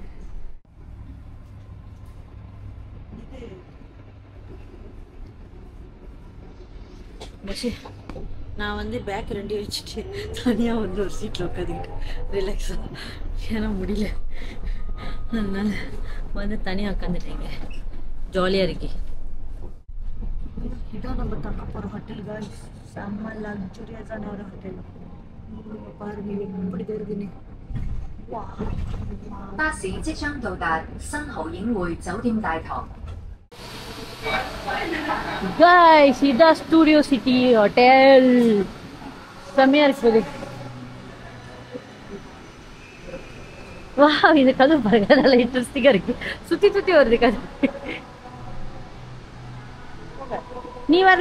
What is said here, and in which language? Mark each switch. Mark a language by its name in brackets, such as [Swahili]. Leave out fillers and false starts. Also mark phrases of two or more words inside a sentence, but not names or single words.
[Tamil] பஸ்ஸு நான் வந்து பேக் 2 வச்சுட்டு தனியாக வந்து ஒரு சீட்டில் உட்காந்துக்கிட்டு ரிலாக்ஸாக, ஏன்னா முடியல. அதனால வந்து தனியாக உட்காந்துட்டேங்க. ஜாலியாக இருக்கு. இதான் நம்ம தக்க போகிற ஹோட்டல் காய்ஸ். செம்ம லக்ஸுரியஸான ஒரு ஹோட்டல். பாருங்க எப்படி தெரியுதுன்னு. [Cantonese] 巴士即將到達新濠影匯酒店大堂。 [Tamil] Guys, இதான் ஸ்டூடியோ சிட்டி ஹோட்டல். செம்மையா இருக்குது. வா, இந்த கதவு பாருங்க, நல்லா இன்ட்ரெஸ்டிங்கா இருக்கு. சுத்தி சுத்தி வருது கதவு. நீ வரல?